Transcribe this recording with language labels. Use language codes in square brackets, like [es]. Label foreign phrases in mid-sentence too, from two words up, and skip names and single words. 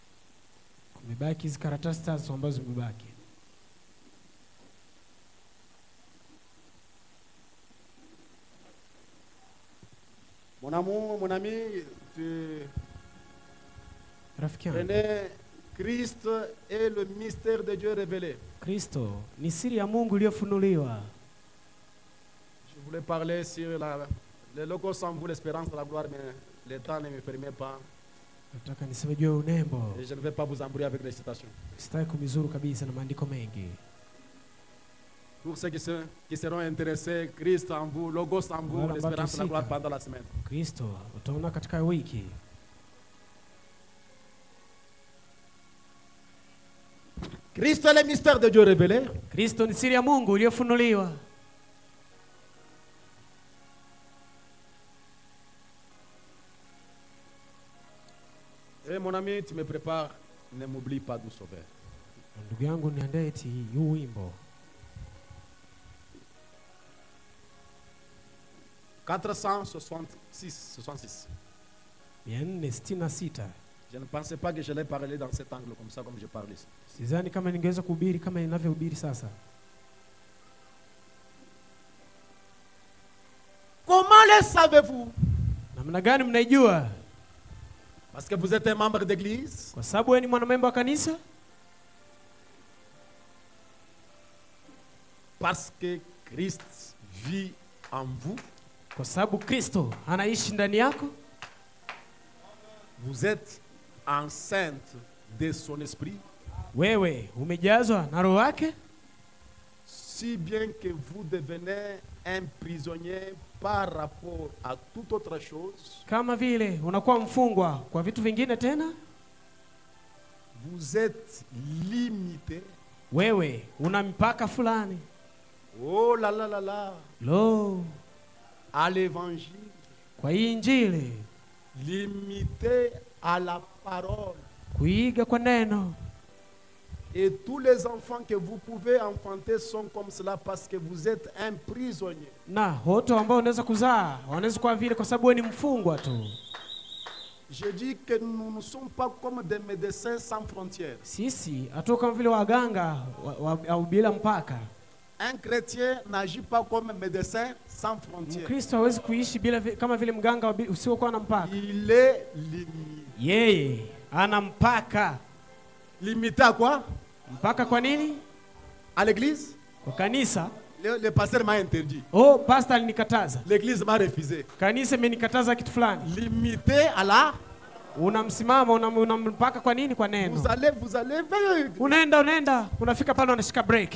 [fr] Mon amour, mon ami, tu prenais Christ et le mystère de Dieu révélé. [sw] Kristo ni siri ya Mungu iliyofunuliwa. [fr] Je voulais parler sur le logos en vous, l'espérance de la gloire, mais le temps ne me permet pas. Et je ne vais pas vous embrouiller avec les citations. Pour ceux qui seront intéressés, Christ en vous, logos en vous, l'espérance de la gloire pendant la semaine. [sw] Kristo utaona katika wiki. [fr] Christ est le mystère de Dieu révélé. [sw] Kristo ni siri ya Mungu iliyofunuliwa. [fr] Et mon ami, tu me prépares, ne m'oublie pas du Sauveur. [sw] Ndugu yangu niandae eti huu wimbo. 466. 466. [fr] Je ne pensais pas que je l'ai parlé dans cet angle comme ça, comme je parle ici. [sw] Sidhani kama ningeweza kuhubiri kama ninavyohubiri sasa. [fr] Comment le savez-vous? [sw] Namna gani mnaijua? [fr] Parce que vous êtes un membre d'église. [sw] Kwa sababu wewe ni mwanamemba wa kanisa? [fr] Parce que Christ vit en vous. [sw] Kwa sababu Kristo anaishi ndani yako? [fr] Vous êtes enceinte de son esprit. [sw] Wewe umejazwa na roho yake? [fr] Si bien que vous devenez un prisonnier par rapport à toute autre chose. [sw] Kama vile unakuwa mfungwa kwa vitu vingine tena? [fr] Vous êtes limité. [sw] Wewe una mpaka fulani. [fr] Oh la la la la. [sw] Lo. [fr] À l'évangile. [sw] Kwa injili. [fr] Limité à la parole. [sw] Kuiga kwa neno. [fr] Et tous les enfants que vous pouvez enfanter sont comme cela parce que vous êtes un prisonnier. [sw] Na wote ambao unaweza kuzaa wanaweza kuwa vile kwa sababu wewe ni mfungwa tu. [fr] Je dis que nous ne sommes pas comme des médecins sans frontières. [sw] Sisi hatuko kama vile waganga au bila mpaka. [fr] Un chrétien n'agit pas comme un médecin sans frontières. [sw] Kristo hawezi kuishi bila kama vile mganga usiokuwa na mpaka. [fr] Il est limité. [sw] Yeye ana mpaka. [fr] Limité à quoi? [sw] Mpaka kwa nini? [fr] À l'église? [sw] Kwa kanisa. [fr] Le pasteur m'a interdit. [sw] Oh, pastor alinikataza. [fr] L'église m'a refusé. [sw] Kanisa imenikataza kitu fulani. [fr] Limité à la. [sw] Unamsimama unampaka kwa nini? Kwa neno. [fr] Vous allez [sw] unaenda unafika pale unashika break.